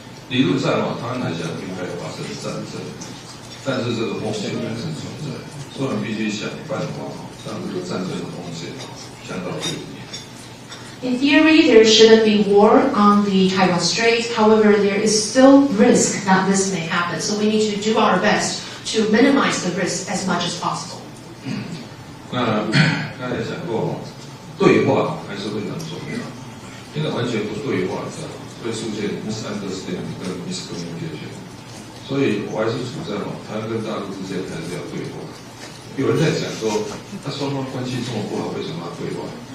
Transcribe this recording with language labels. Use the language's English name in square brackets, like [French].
[Chinese] 理论上台湾海峡不应该发生战争，但是这个风险还是存在，所以我们必须想办法让这个战争的风险降到最低。 [English] In theory, there shouldn't be war on the Taiwan Strait. However, there is still risk that this may happen. So we need to do our best to minimize the risk as much as possible. [Chinese] 那刚才讲过，对话还是非常重要。因为完全不对话，会出现 [English] misunderstanding [Chinese] 跟 [English] miscommunication。 [Chinese] 所以我还是主张台湾跟大陆之间还是要对话。有人在讲说，那双方关系这么不好，为什么要对话？